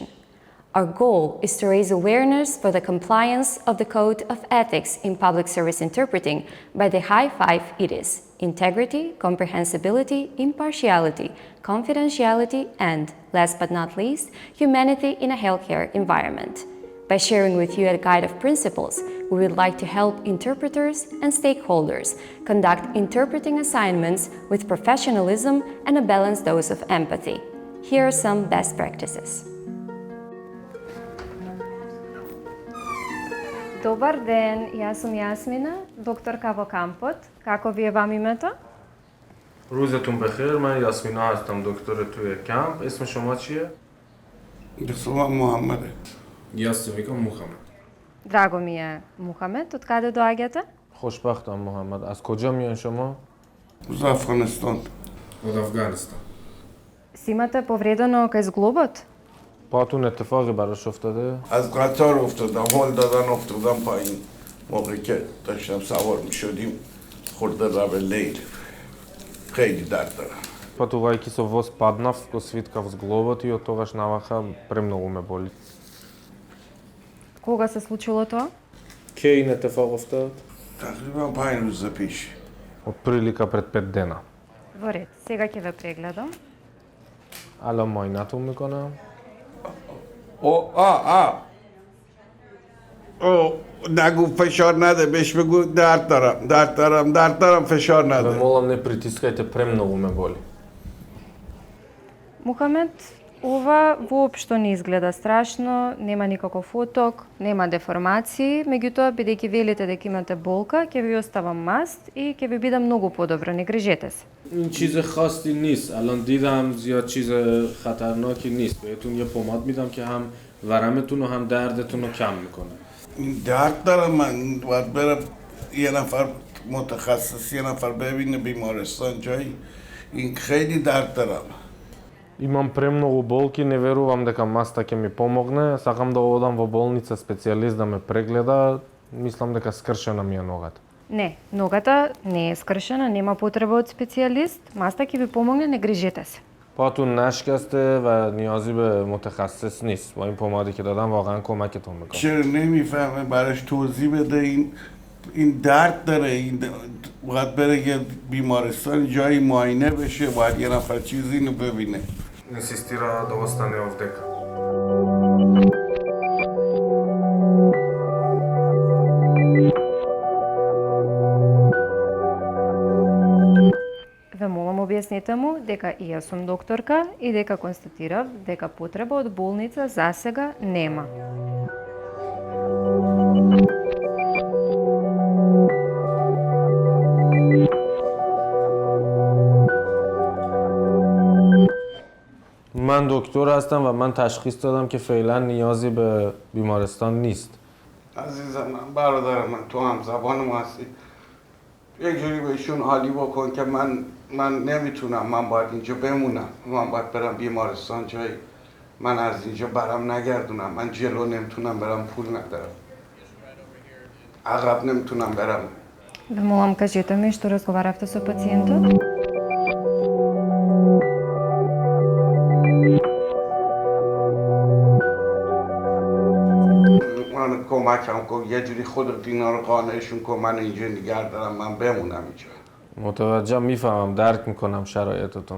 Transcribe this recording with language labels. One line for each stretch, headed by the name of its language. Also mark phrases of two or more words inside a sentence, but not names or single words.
English: Our goal is to raise awareness for the compliance of the Code of Ethics in Public Service Interpreting by the high-five-itys: integrity, comprehensibility, impartiality, confidentiality, and, last but not least, humanity in a healthcare environment. By sharing with you a guide of principles, we would like to help interpreters and stakeholders conduct interpreting assignments with professionalism and a balanced dose of empathy. Here are some best practices.
Macedonian: Добар ден, јас сум Јасмина, докторка во кампот. Како ви е вам името?
Persian: روزتون بخیر. من یاسمینا هستم، دکتر توی کمپ. اسم شما چیه؟ اسمم محمده. یاسمینا محمد.
Macedonian: Драго ми е Мухамед. Од каде доаѓате?
Persian: خوشبختم محمد. از کجا میان شما؟ از افغانستان. از افغانستان.
Macedonian: Си имате повредено кај зглобот?
Persian: پاتون اتفاقی براش افتاده؟ از قطار افتادم، هول دادن افتادم پایین. موقعی که داشتم سوار می شدیم خورده رب لیل. خیلی درد دارم.
Macedonian: Патувајќи со воз паднав, го свиткав зглобот и од тогаш навака премногу ме боли. Кога се случило тоа?
Persian: کی این اتفاق افتاد؟ تقریبا 5 روز پیش.
Macedonian: Од прилика пред 5 дена. Во ред, сега ќе ве прегледам.
Persian: الان معاینتون میکنم. نگو فشار نده، بهش بگو درد دارم فشار
Macedonian: Ве
Persian: نده.
Macedonian: молам не притискајте, премногу ме боли. Мухамед, ова воопшто не изгледа страшно, нема никаков оток, нема деформации, меѓутоа, бидејќи велите дека имате болка, ќе ви оставам маст и ќе ви биде многу подобро, не грижете се.
Persian: این چیز خاصی نیست. الان دیدم زیاد چیز خطرناکی نیست. بهتون یه پماد میدم که هم ورمتون و هم دردتون رو کم میکنه. این درد دارم، من باید برم یه نفر متخصص، یه نفر ببینه بیمارستان جایی. این خیلی درد دارم.
Macedonian: Имам премногу болки, не верувам дека маста ќе ми помогне. Сакам да одам во болница специјалист да ме прегледа. Мислам дека скршена ми е ногата. Не, ногата не е скршена, нема потреба од специјалист, маста ќе ви помогне, не грижете се.
Persian: پاتون نشکسته و نیازی به متخصص نیست. با این پمادی که دادم واقعا کمکتون میکنه. چرا نمیفهمه؟ براش توضیح بده. این درد داره، این باید بره یه بیمارستان جایی معاینه بشه، باید یه نفر چیزی اینو ببینه.
Croatian: Insistira da ostane ovdje.
Macedonian: Ве молам објаснете му дека и јас сум докторка и дека констатирав дека потреба од болница засега нема.
Persian: من دکتر هستم و من تشخیص دادم که فعلا نیازی به بیمارستان نیست. عزیزم من، برادر من، تو هم زبان ما هستی. یک جوری بهشون حالی بکن که من نمیتونم، من باید اینجا بمونم، من باید برم بیمارستان جایی. من از اینجا برم نگردونم، من جلو نمیتونم برم، پول ندارم. عقب نمیتونم برم.
Macedonian: Ве молам кажете ми што разговаравте со пациентот.
Persian: من کمکم کن، یه جوری خودت اینا رو قانعشون کن من اینجا نگه دارم، من بمونم اینجا. متوجهم، میفهمم، درک میکنم شرایطتون.